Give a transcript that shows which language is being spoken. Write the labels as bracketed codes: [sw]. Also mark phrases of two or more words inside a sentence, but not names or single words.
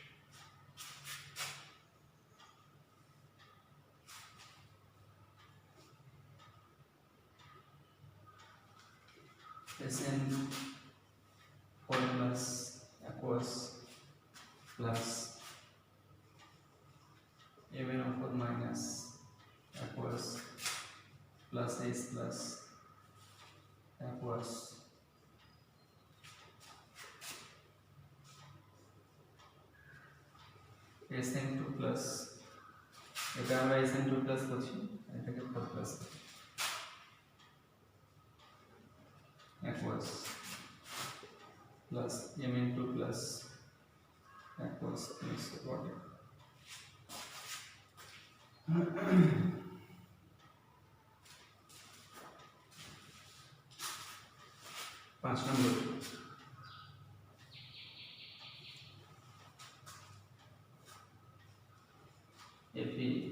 [en] SN4 plus aqueous plus MnO4 minus aqueous plus H plus aqueous SN2 plus [bn] এটা আমরা [en] SN2 plus [bn] করছি এটাকে [en] 4 plus aqueous plus Mn2 plus aqueous plus water. [bn] 5 নম্বর Fe